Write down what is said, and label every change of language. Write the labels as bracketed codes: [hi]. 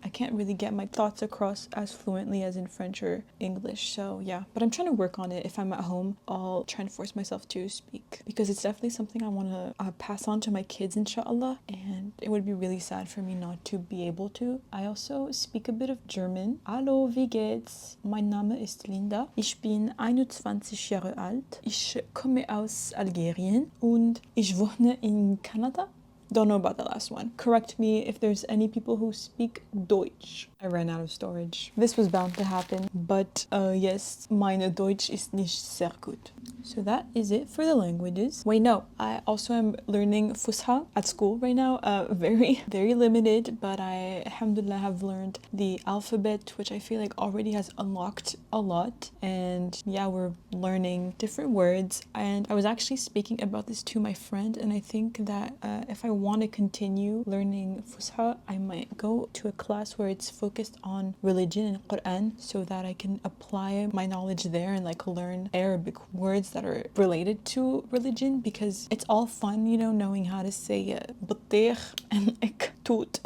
[en] I can't really get my thoughts across as fluently as in French or English, so yeah, but I'm trying to work on it. If I'm at home, I'll try and force myself to speak, because it's definitely something I want to pass on to my kids, inshallah, and it would be really sad for me not to be able to. I also speak a bit of German. [de] Hallo, wie geht's? Mein Name ist Linda. Ich bin 21 Jahre alt. Ich komme aus Algerien und ich wohne in Kanada. [en] Don't know about the last one. Correct me if there's any people who speak Deutsch. I ran out of storage. This was bound to happen, but yes, [de] meine Deutsch ist nicht sehr gut. [en] So that is it for the languages. Wait, no, I also am learning Fusha at school right now. Very limited, but I, alhamdulillah, have learned the alphabet, which I feel like already has unlocked a lot. And yeah, we're learning different words. And I was actually speaking about this to my friend, and I think that if I want to continue learning Fusha, I might go to a class where it's focused on religion and Quran, so that I can apply my knowledge there and like learn Arabic words that are related to religion, because it's all fun, you know, knowing how to say batir and iktut.